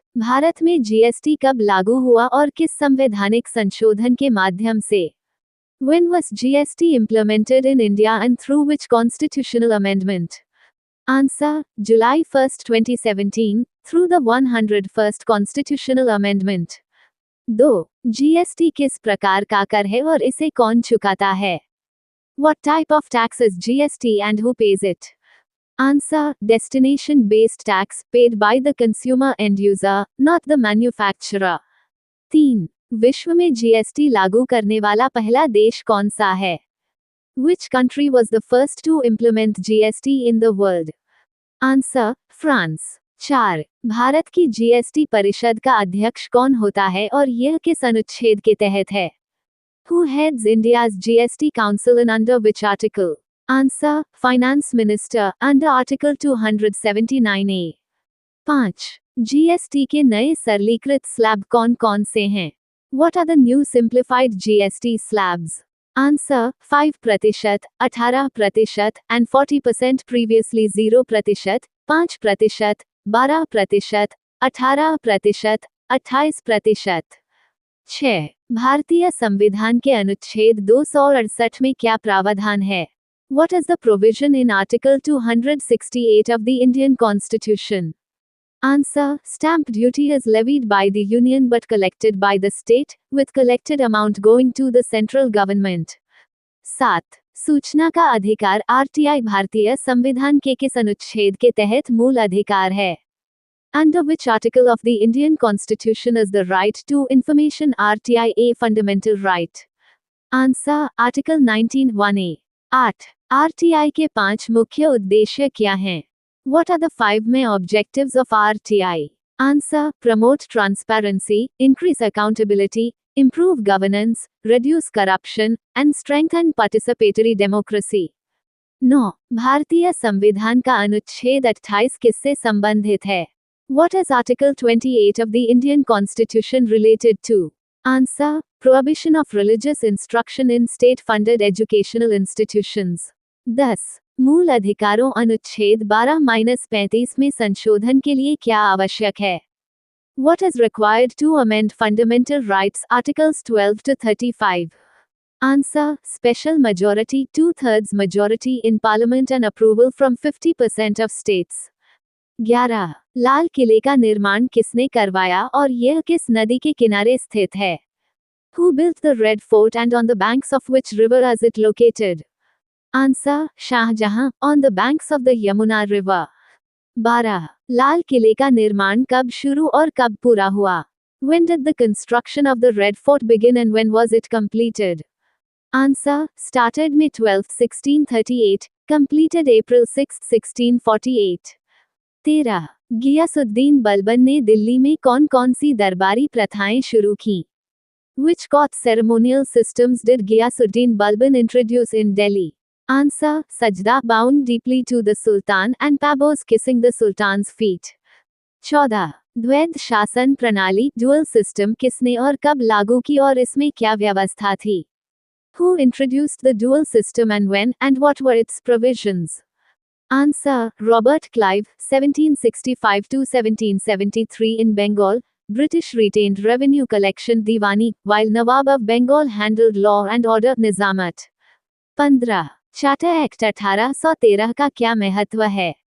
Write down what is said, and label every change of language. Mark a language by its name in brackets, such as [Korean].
[Hindi] भारत में जीएसटी कब लागू हुआ और किस संवैधानिक संशोधन के माध्यम से? [English] When was GST implemented in India and through which constitutional amendment? Answer: July 1, 2017, through the 101st Constitutional Amendment. 2. [Hindi] GST किस प्रकार का कर है और इसे कौन चुकाता है? [English] What type of tax is GST and who pays it? Answer: Destination based tax paid by the consumer end user, not the manufacturer. 3. [Hindi] विश्व में जीएसटी लागू करने वाला पहला देश कौन सा है? [English] Which country was the first to implement GST in the world? Answer: France. 4. [Hindi] Bharat की जीएसटी परिषद का अध्यक्ष कौन होता है और यह किस अनुच्छेद के तहत है? [English] Who heads India's GST Council and under which article? Answer: Finance Minister, under Article 279A. 5. [Hindi] GST के नए सरलीकृत स्लैब कौन कौन से हैं? [English] What are the new simplified GST slabs? Answer: 5%, 18% and 40% previously 0%, 5%, 12%, 18%, 28%. 6. [Hindi] भारतीय संविधान के अनुच्छेद 268 में क्या प्रावधान है? [English] What is the provision in Article 268 of the Indian Constitution? Answer: Stamp duty is levied by the union but collected by the state, with collected amount going to the central government. 7. [Hindi] सूचना का अधिकार RTI भारतीय संविधान के किस अनुच्छेद के तहत मूल अधिकार है? [English] Under which article of the Indian Constitution is the right to information RTI a fundamental right? Answer: Article 19(1)(a). 8. [Hindi] RTI के 5 मुख्य उद्देश्य क्या हैं? [English] What are the 5 main objectives of RTI? Answer: Promote transparency, increase accountability, improve governance, reduce corruption, and strengthen participatory democracy. 9. [Hindi] भारतीय संविधान का अनुच्छेद 28 किससे संबंधित है? [English] What is Article 28 of the Indian Constitution related to? Answer: Prohibition of religious instruction in state-funded educational institutions. 10. [Hindi] मूल अधिकारों अनुच्छेद 12-35 में संशोधन के लिए क्या आवश्यक है? [English] What is required to amend fundamental rights articles 12 to 35? Answer: Special majority, 2/3 majority in parliament and approval from 50% of states. 11. [Hindi] लाल किले का निर्माण किसने करवाया और यह किस नदी के किनारे स्थित है? [English] Who built the Red Fort and on the banks of which river is it located? Answer: Shah Jahan, on the banks of the Yamuna river. 12. [Hindi] लाल किले का निर्माण कब शुरू और कब पूरा हुआ? [English] When did the construction of the Red Fort begin and when was it completed? Answer: Started May 12, 1638, completed April 6, 1648. 13. [Hindi] Ghiyasuddin Balban ने दिल्ली में कौन कौन सी दरबारी प्रथाएं शुरू की? [English] Which court ceremonial systems did Ghiyasuddin Balban introduce in Delhi? Answer: Sajda, bowing deeply to the Sultan, and Pabos, kissing the Sultan's feet. 14. [Hindi] द्वैध शासन प्रणाली [English] dual system [Hindi] किसने और कब लागू की और इसमें क्या व्यवस्था थी? [English] Who introduced the dual system and when, and what were its provisions? Answer: Robert Clive, 1765 to 1773 in Bengal. British retained revenue collection Diwani, while Nawab of Bengal handled law and order Nizamat. 15. [Hindi] Charter Act 1813 का क्या महत्व है?